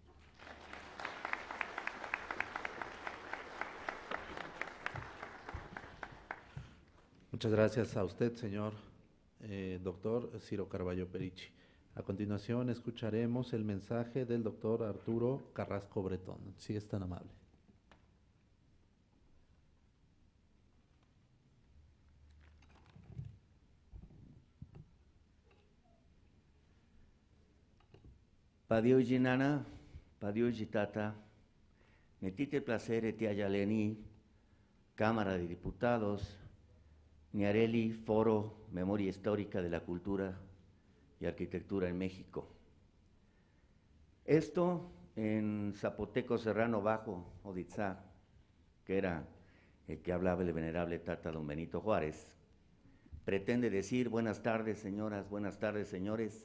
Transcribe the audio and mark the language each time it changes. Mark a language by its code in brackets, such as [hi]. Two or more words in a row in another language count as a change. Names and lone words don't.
[es] Muchas gracias a usted, señor doctor Ciro Carballo Perichi. A continuación escucharemos el mensaje del doctor Arturo Carrasco Bretón. Si es tan amable. [zap] Padioji nana, padioji tata, metite placere ti ayaleni, [es] Cámara de Diputados, Niareli, Foro Memoria Histórica de la Cultura y Arquitectura en México. Esto en zapoteco serrano bajo, Oditzá, que era el que hablaba el venerable Tata don Benito Juárez, pretende decir: buenas tardes señoras, buenas tardes señores.